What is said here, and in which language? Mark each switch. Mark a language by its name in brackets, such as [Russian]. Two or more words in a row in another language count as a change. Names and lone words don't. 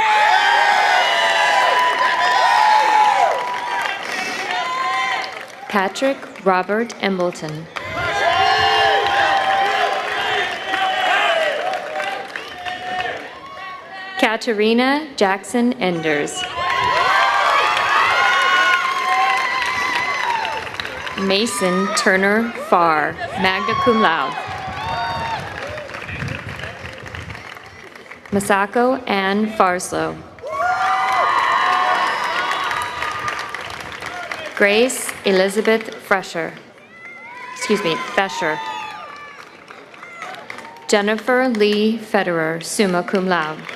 [English] Patrick Robert Embleton. Katerina Jackson Enders. Mason Turner Farr, [Latin] magna cum laude. [English] Masako Ann Farslow. Grace Elizabeth Fesher. Jennifer Lee Federer, [Latin] summa cum laude.